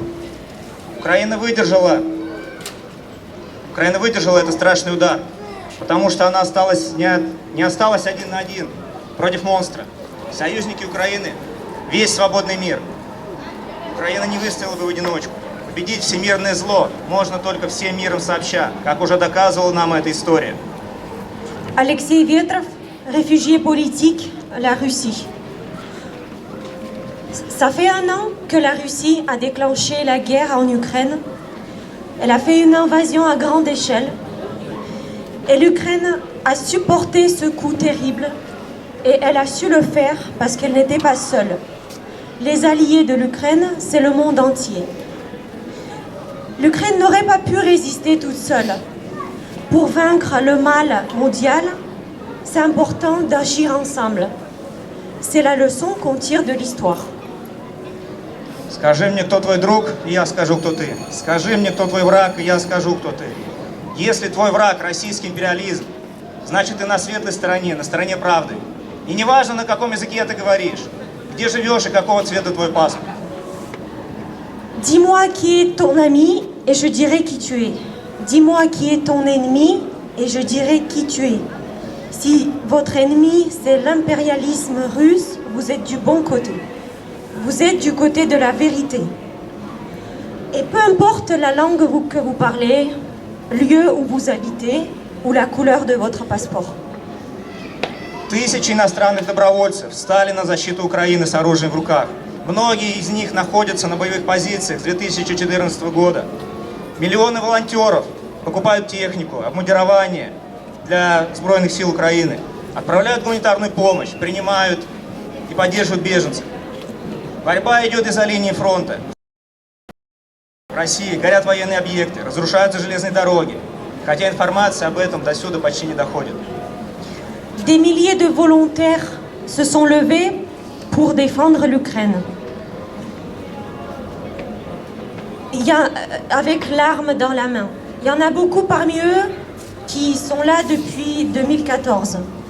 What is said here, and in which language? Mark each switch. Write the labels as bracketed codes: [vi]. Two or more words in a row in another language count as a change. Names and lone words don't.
[ru] Украина выдержала этот страшный удар, потому что она не осталась один на один против монстра. Союзники Украины, весь свободный мир. Украина не выстояла бы в одиночку. Победить всемирное зло можно только всем миром сообща, как уже доказывала нам эта история. [fr] Alexei Vetrov, réfugié politique, la Russie. Ça fait un an que la Russie a déclenché la guerre en Ukraine. Elle a fait une invasion à grande échelle. Et l'Ukraine a supporté ce coup terrible. Et elle a su le faire parce qu'elle n'était pas seule. Les alliés de l'Ukraine, c'est le monde entier. L'Ukraine n'aurait pas pu résister toute seule. Pour vaincre le mal mondial, c'est important d'agir ensemble. C'est la leçon qu'on tire de l'histoire. [ru] Скажи мне, кто твой друг, и я скажу, кто ты. Скажи мне, кто твой враг, и я скажу, кто ты. Если твой враг российский империализм, значит ты на светлой стороне, на стороне правды. И неважно, на каком языке ты говоришь, где живешь и какого цвета твой паспорт. [fr] Dis-moi qui est ton ami et je dirai qui tu es. Dis-moi qui est ton ennemi et je dirai qui tu es. Si votre ennemi c'est l'impérialisme russe, vous êtes du bon côté. Vous êtes du côté de la vérité. Et peu importe la langue que vous parlez, lieu où vous habitez ou la couleur de votre passeport. [ru] Тысячи иностранных добровольцев встали на защиту Украины с оружием в руках. Многие из них находятся на боевых позициях с 2014 года. Миллионы волонтеров покупают технику, обмундирование для Сбройных сил Украины, отправляют гуманитарную помощь, принимают и поддерживают беженцев. Борьба идет из-за линии фронта. В России горят военные объекты, разрушаются железные дороги, хотя информация об этом до сюда почти не доходит. [fr] Des milliers de volontaires se sont levés pour défendre l'Ukraine. Avec l'arme dans la main. Il y en a beaucoup parmi eux qui sont là depuis 2014.